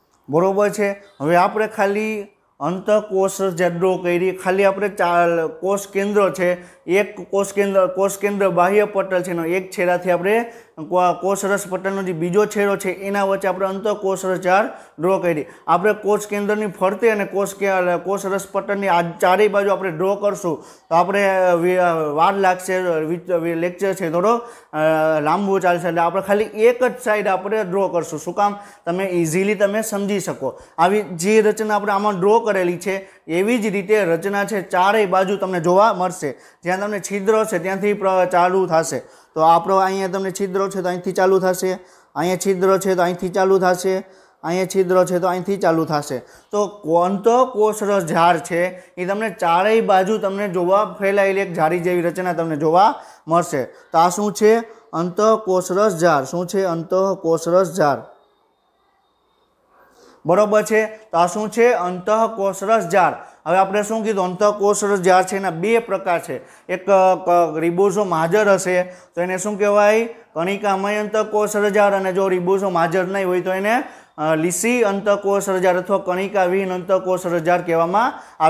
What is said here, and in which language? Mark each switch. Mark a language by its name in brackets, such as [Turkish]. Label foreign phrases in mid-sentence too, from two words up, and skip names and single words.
[Gujarati] બરોબર હૈ. હવે આપણે ખાલી અંતઃકોષ ડ્રૉ કરી, ખાલી આપણે કોષ કેન્દ્ર હૈ, એક કોષ કેન્દ્ર બાહ્ય પટલ હૈ, એક છેડાથી આપણે કોષરસ पટલનો જે બીજો છેડો છે એના વચ્ચે આપણે અંતઃકોષરસ જાળ ડ્રો કરી। આપણે કોષ કેન્દ્રની ફરતે અને કોષરસ પટલની આ ચારેય બાજુ આપણે ડ્રો કરશું તો આપણે વાર લાગશે, લેક્ચર છે થોડો લાંબુ ચાલશે, એટલે આપણે ખાલી એક જ સાઈડ આપણે ડ્રો કરશું। શું કામ? તમે ઇઝીલી તમે સમજી શકો। આવી જે રચના આપણે આમાં ડ્રો કરેલી છે એવી જ રીતે રચના છે ચારેય બાજુ તમને જોવા મળશે। જ્યાં તમને છિદ્ર છે ત્યાંથી ચાલુ થશે। તો આપણો અહીંયા તમને છિદ્રો છે તો અહીંથી ચાલુ થશે, અહીંયા છિદ્રો છે તો અહીંથી ચાલુ થશે, અહીંયા છિદ્રો છે તો અહીંથી ચાલુ થશે। તો અંતઃકોષરસ ઝાડ છે એ તમને ચારેય બાજુ તમને જોવા ફેલાયેલી એક ઝાડી જેવી રચના તમને જોવા મળશે। તો આ શું છે? અંતઃકોષરસ ઝાડ. શું છે? અંતઃકોષરસ ઝાડ. બરોબર હૈ. તો આ શું છે? અંતઃકોષરસ ઝાડ. હવે આપણે શું કીધું? અંતઃકોષરસ ઝાડ છે એના બે પ્રકાર છે। એક રિબોસોમ હાજર હશે તો એને શું કહેવાય? કણિકામય અંતઃકોષરસ ઝાડ. અને જો રિબોસોમ હાજર નહીં હોય તો એને લીસી અંતઃકોષરસ ઝાડ અથવા કણિકાવિહીન અંતઃકોષરસ ઝાડ કહેવામાં આવે।